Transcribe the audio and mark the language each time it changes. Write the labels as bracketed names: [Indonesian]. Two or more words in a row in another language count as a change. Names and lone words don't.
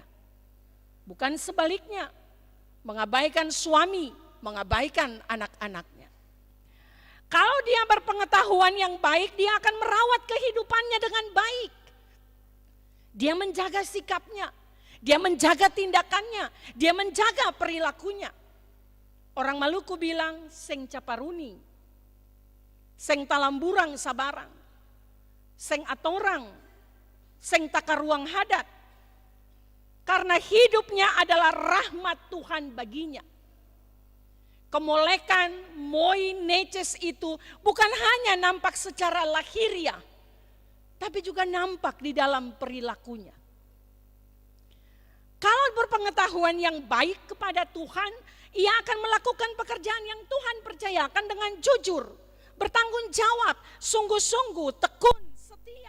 [Indonesian] Bukan sebaliknya, mengabaikan suami, mengabaikan anak-anaknya. Kalau dia berpengetahuan yang baik, dia akan merawat kehidupannya dengan baik. Dia menjaga sikapnya, dia menjaga tindakannya, dia menjaga perilakunya. Orang Maluku bilang, [Ambonese Malay] seng caparuni, seng talamburang sabarang, seng atorang, seng takaruang hadat. [Indonesian] Karena hidupnya adalah rahmat Tuhan baginya. Kemolekan, moi, neces itu bukan hanya nampak secara lahiriah, tapi juga nampak di dalam perilakunya. Kalau berpengetahuan yang baik kepada Tuhan, ia akan melakukan pekerjaan yang Tuhan percayakan dengan jujur, bertanggung jawab, sungguh-sungguh, tekun, setia.